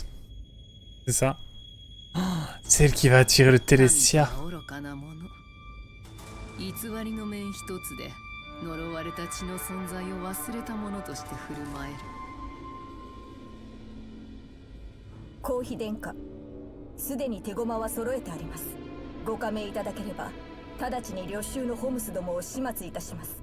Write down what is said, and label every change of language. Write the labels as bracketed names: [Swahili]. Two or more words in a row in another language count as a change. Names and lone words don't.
[French] C'est ça? Oh, c'est elle qui va attirer le Télésia. [Japanese] 偽りの面一つで呪われた血の存在を忘れたものとして振る舞える。皇妃殿下、すでに手駒は揃えてあります。ご加盟いただければ直ちに領州のホムスどもを始末いたします。